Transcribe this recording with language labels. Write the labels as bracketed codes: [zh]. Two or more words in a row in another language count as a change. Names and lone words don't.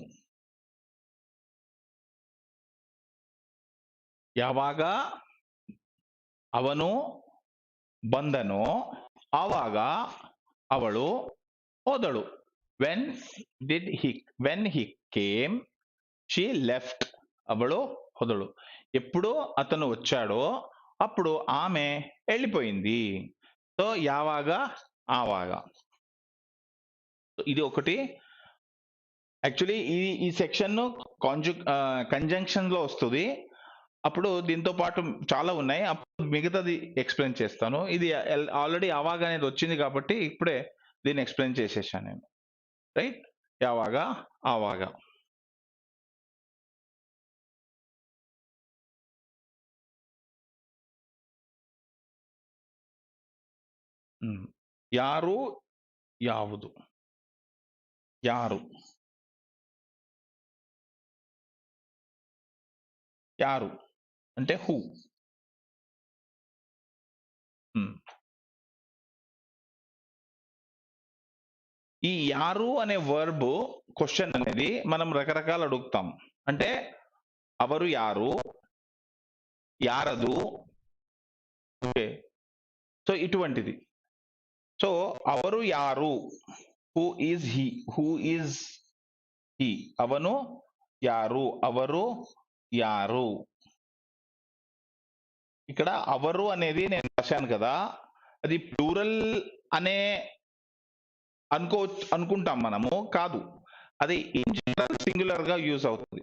[kn] ಯಾವಾಗ ಅವನು ಬಂದನೋ ಆವಾಗ ಅವಳು ಹೋದಳು. [en] when he came she left. [kn] అవಳು ಹೋದಳು. [te] ఎప్పుడు అతను వచ్చాడో అప్పుడు ఆమె వెళ్ళిపోయింది. సో [kn] ಯಾವಾಗ ಆವಾಗ. [te] ఇది ఒకటి. యాక్చువల్లీ ఈ [en] section conjunction [te] లో వస్తుంది, అప్పుడు దీంతో పాటు చాలా ఉన్నాయి, అప్పుడు మిగతాది ఎక్స్ప్లెయిన్ చేస్తాను. ఇది ఆల్రెడీ యావాగ అనేది వచ్చింది కాబట్టి ఇప్పుడే దీన్ని ఎక్స్ప్లెయిన్ చేసేసాను నేను. [kn] రైట్, ಯಾವಾಗ ಆವಾಗ. ಯಾರು, ಯಾವುದು, ಯಾರು, [te] యారు అంటే హూ. ఈ యారు అనే [en] verb question [te] అనేది మనం రకరకాలు అడుగుతాం. అంటే [kn] ಅವರು ಯಾರು, ಯಾರದು, [te] సో ఇటువంటిది. [kn] సో ಅವರು ಯಾರು, [en] Who is he, who is he, [kn] ಅವನು ಯಾರು, ಅವರು ಯಾರು. [te] ఇక్కడ అవరు అనేది నేను రాశాను కదా, అది ప్లూరల్ అనే అనుకుంటాం మనము, కాదు, అది [en] in general singular [te] గా యూజ్ అవుతుంది.